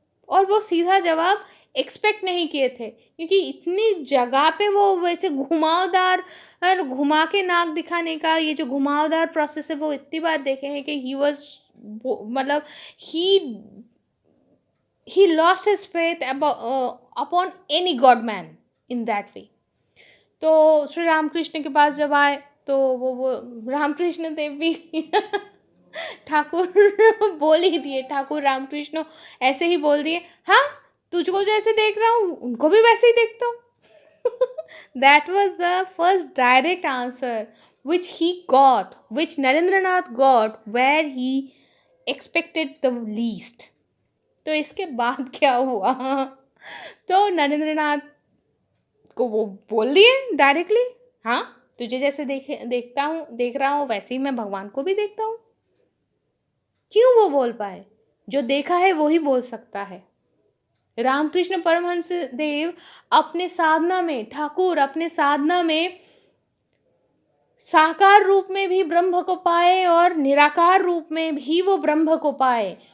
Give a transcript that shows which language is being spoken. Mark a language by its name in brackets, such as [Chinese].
[Hindi] और वो सीधा जवाब एक्सपेक्ट नहीं किए थे, क्योंकि इतनी जगह पे वो वैसे घुमावदार और घुमा के नाक दिखाने का ये जो घुमावदार प्रोसेस है वो इतनी बार देखे हैं कि ही वॉज, मतलब ही [English] he lost his faith upon any god man in that way. [Hindi] तो श्री रामकृष्ण के पास जब आए तो वो रामकृष्ण देव भी ठाकुर बोल ही दिए, ठाकुर रामकृष्ण ऐसे ही बोल दिए, हाँ तुझको जैसे देख रहा हूँ उनको भी वैसे ही देखता हूँ. [English] That was the first direct answer which he got, which Narendranath got where he expected the least. [Hindi] तो इसके बाद क्या हुआ, तो नरेंद्रनाथ को वो बोल दिए डायरेक्टली, हाँ तुझे जैसे देख रहा हूँ वैसे ही मैं भगवान को भी देखता हूँ. क्यों वो बोल पाए? जो देखा है वो ही बोल सकता है. रामकृष्ण परमहंस देव अपने साधना में, ठाकुर अपने साधना में साकार रूप में भी ब्रह्म को पाए और निराकार रूप में भी वो ब्रह्म को पाए.